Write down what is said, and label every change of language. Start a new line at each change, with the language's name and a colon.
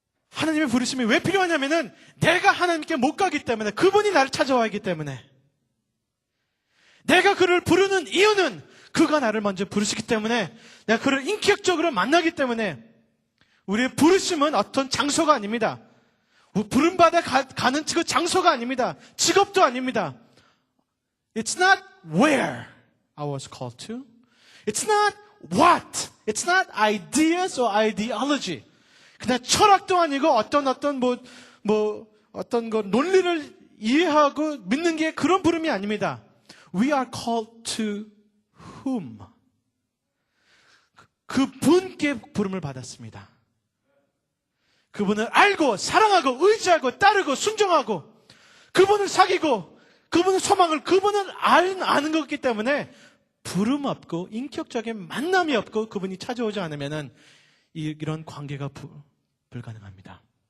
Korean: 하나님의 부르심이 왜 필요하냐면은 내가 하나님께 못 가기 때문에 그분이 나를 찾아와야 하기 때문에 내가 그를 부르는 이유는 그가 나를 먼저 부르시기 때문에 내가 그를 인격적으로 만나기 때문에 우리의 부르심은 어떤 장소가 아닙니다. 부름받아 가는 그 장소가 아닙니다. 직업도 아닙니다.
English: It's not where I was called to. It's not what. It's not ideas or ideology.
Korean: 그냥 철학도 아니고 어떤 논리를 이해하고 믿는 게 그런 부름이 아닙니다.
English: We are called to whom?
Korean: 그 분께 부름을 받았습니다. 그분을 알고 사랑하고 의지하고 따르고 순종하고 그분을 사귀고 그분의 소망을 그분을 아는 것이기 때문에 부름 없고 인격적인 만남이 없고 그분이 찾아오지 않으면 이런 관계가 불가능합니다.